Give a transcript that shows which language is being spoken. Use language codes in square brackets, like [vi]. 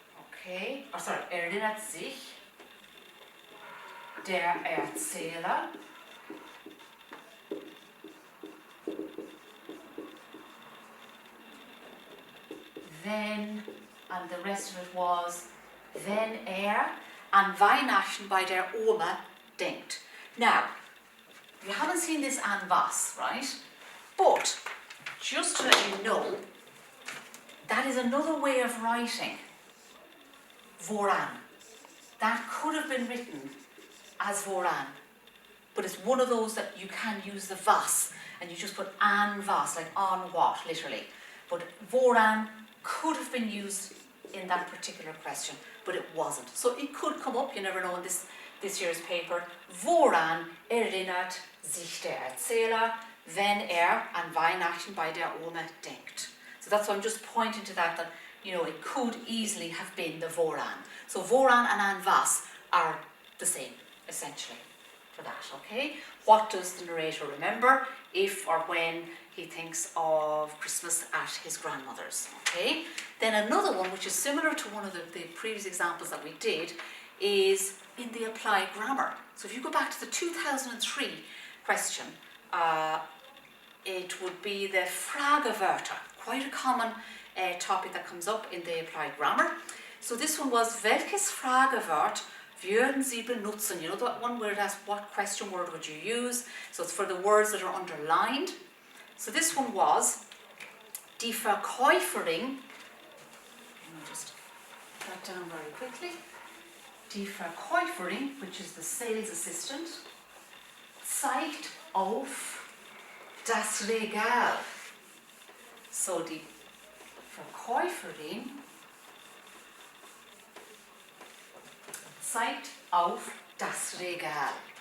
[en] Okay, oh, sorry, [de] erinnert sich der Erzähler wenn, [en] and the rest of it was, [de] wenn an Weihnachten bei der Oma denkt. [en] Now, you haven't seen this an was, right? But, just to let you know, that is another way of writing voran. That could have been written as voran, but it's one of those that you can use the was, and you just put an was, like on what, literally. But voran could have been used in that particular question, but it wasn't. So it could come up, you never know, in this year's paper. [de] Woran erinnert sich der Erzähler, wenn an Weihnachten bei der Oma denkt? [en] So that's why I'm just pointing to that, you know, it could easily have been the voran. So voran and an was are the same, essentially, for that, okay? What does the narrator remember if or when he thinks of Christmas at his grandmother's, okay? Then another one, which is similar to one of the previous examples that we did, is in the applied grammar. So if you go back to the 2003 question, it would be the Fragewörter, quite a common topic that comes up in the applied grammar. So this one was, [de] welches Fragewort würden Sie benutzen? [en] You know that one where it asks what question word would you use? So it's for the words that are underlined. So this one was, [de] die Verkäuferin, [en] let me just put that down very quickly. [de] Die Verkäuferin, [en] which is the sales assistant, [de] zeigt auf das Regal. So die Verkäuferin zeigt auf das Regal.